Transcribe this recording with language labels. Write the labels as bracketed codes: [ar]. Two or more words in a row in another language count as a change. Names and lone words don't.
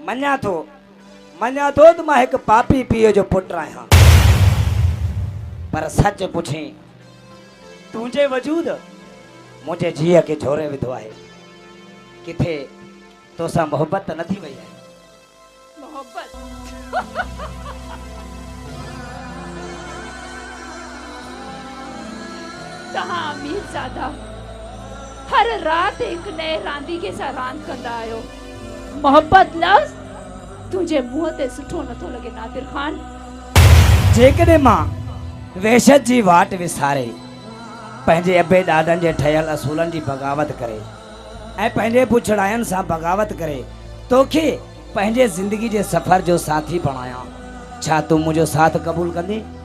[sd] मञा थो त मां हिकु पापी पीउ जो पुटु आहियां पर सच पुछे तुंहिंजे वजूद मुंहिंजे जीअ खे झोरे विधो आहे। किथे तोसां मोहबत त नथी वई आहे? मोहबत तहां मीरज़ादा हर रात एक नए रांदीगे सां रांदि कंदा आहियो। मोहबत लफ़्ज़ तुंहिंजे मुंहं ते सुठो नथो लॻे नादिर ख़ान। जेकॾहिं मां वहशत जी वाट विसारे पंहिंजे अबे ॾाॾनि जे ठहियल असूलनि जी बग़ावत करे ऐं पंहिंजे पुछड़ाइनि सां बग़ावत करे तोखे पंहिंजे ज़िंदगी जे सफ़र जो साथी बणायां, छा तूं मुंहिंजो साथ क़बूल कंदे?